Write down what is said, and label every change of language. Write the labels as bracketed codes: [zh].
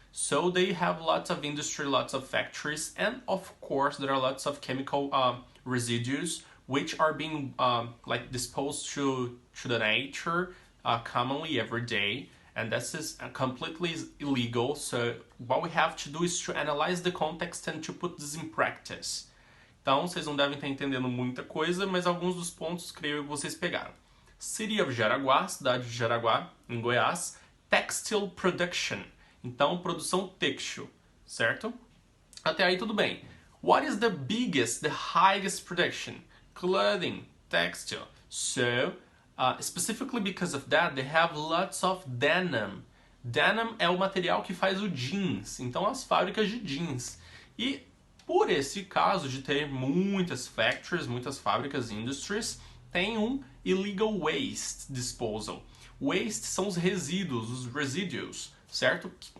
[en] So they have lots of industry, lots of factories, and of course there are lots of chemical residues which are being disposed to the nature commonly every day. And this is completely illegal, so what we have to do is to analyze the context and to put this in practice. [pt] Então, vocês não devem estar entendendo muita coisa, mas alguns dos pontos creio que vocês pegaram. [en] City of Jaraguá, [pt] cidade de Jaraguá, em Goiás. [en] Textile production, [pt] então produção têxtil, certo? Até aí tudo bem. [en] What is the biggest, the highest production? Clothing, textile. So, specifically because of that, they have lots of denim. [pt] Denim é o material que faz o jeans, então as fábricas de jeans. E por esse caso de ter muitas factories, muitas fábricas, industries, tem um illegal waste disposal. Waste são os resíduos, os residues, certo?